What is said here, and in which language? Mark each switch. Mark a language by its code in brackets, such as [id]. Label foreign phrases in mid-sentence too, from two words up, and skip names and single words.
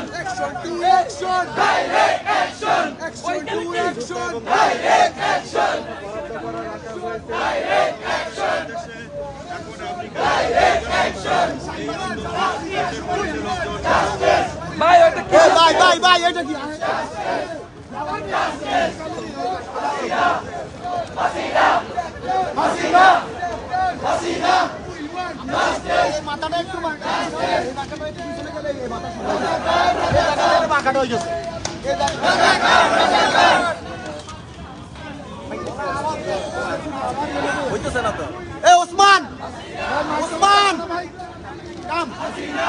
[en] Action to action. Direct action. Action to action. Direct action. Direct action. Direct action. Justice. Bye, bye, bye. [bn] এটা কি? [en] Justice. Hasina. Hasina. Hasina. [bn] মাথাটা একটু বাঁকাটা হয়ে গেছে হইতেছে না তো এ ওসমান ওসমান কাম হাসিনা